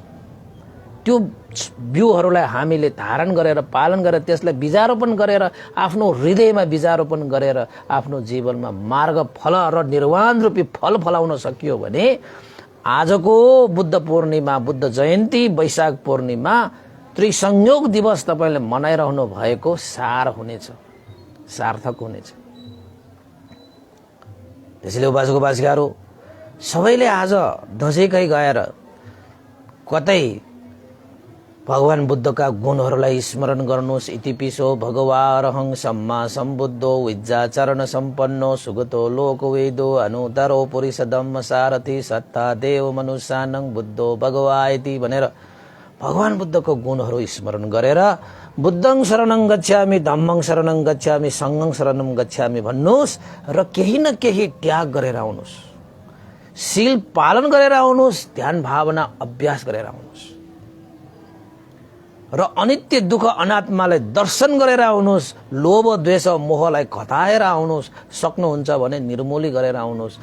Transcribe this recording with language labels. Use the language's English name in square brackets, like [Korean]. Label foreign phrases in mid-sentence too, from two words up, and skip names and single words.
[Nepali] त्यो बिउहरूलाई हामीले धारण गरेर पालन गरेर त्यसलाई बीजारोपण गरेर आफ्नो हृदयमा बीजारोपण गरेर आफ्नो जीवनमा मार्ग फल र निर्वाण रूपी फल फलाउन सकियो भने आजको बुद्ध पूर्णिमा, बुद्ध जयन्ती, वैशाख पूर्णिमा, त्रिसंयोग दिवस तपाईले मनाइरहनु भएको सार हुनेछ, सार्थक हुनेछ। त्यसैले उपासक उपासिकाहरू सबैले आज दसैँकै गएर कतै भगवान बुद्धका गुणहरूलाई स्मरण गर्नुहोस्। [Pali] इतिपिसो भगवारहं सम्मा सम्बुद्धो विद्याचरण सम्पन्नो सुगतो लोकवेदो अनुतरो पुरुष धम्म सारथि सत्ता देव मनुष्यानं बुद्धो भगवायति [Nepali] भनेर भगवान बुद्धको गुणहरू स्मरण गरेर [Pali] बुद्धं शरणं गच्छामि, धम्मं शरणं गच्छामि, संघं शरणं गच्छामि [Nepali] भन्नुहोस् र केही न केही त्याग गरेर आउनुहोस्, शील पालन गरेर आउनुहोस्, ध्यान भावना अभ्यास गरेर आउनुहोस् र अनित्य दुःख अनात्मालाई दर्शन गरेर आउनुहोस्। लोभ द्वेष मोहलाई घटाएर आउनुहोस्। सक्नुहुन्छ भने निर्मूली गरेर आउनुहोस्।